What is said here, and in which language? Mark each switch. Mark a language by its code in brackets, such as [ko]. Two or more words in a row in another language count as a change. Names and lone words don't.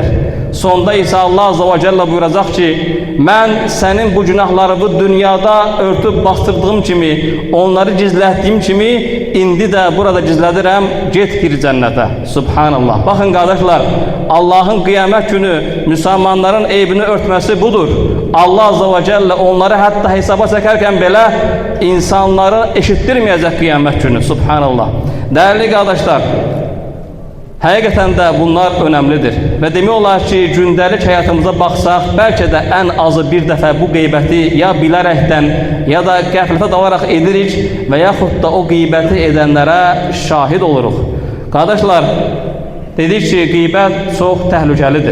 [tr] Sonda ise Allah azze ve celle buyuracak ki, "Ben senin bu günahlarını dünyada örtüp bastırdığım kimi, [az] onları gizlətdiyim kimi, indi de burada gizlədirəm, get gir cənnətə." [tr] Subhanallah. Bakın kardeşler, Allah'ın kıyamet günü Müslümanların eybini örtmesi budur. Allah azze ve celle onları hatta hesaba çekerken belə insanları eşittirmeyecek kıyamet günü. Subhanallah. Değerli kardeşler, [az] həqiqətən də bunlar önəmlidir. Və demək olar ki, gündəlik həyatımıza baxsaq, bəlkə də ən azı bir dəfə bu qeybəti ya bilərəkdən, ya da qəflətə dalaraq edirik və yaxud da o qeybəti edənlərə şahid oluruq. Qardaşlar, dedik ki, qeybət çox təhlükəlidir.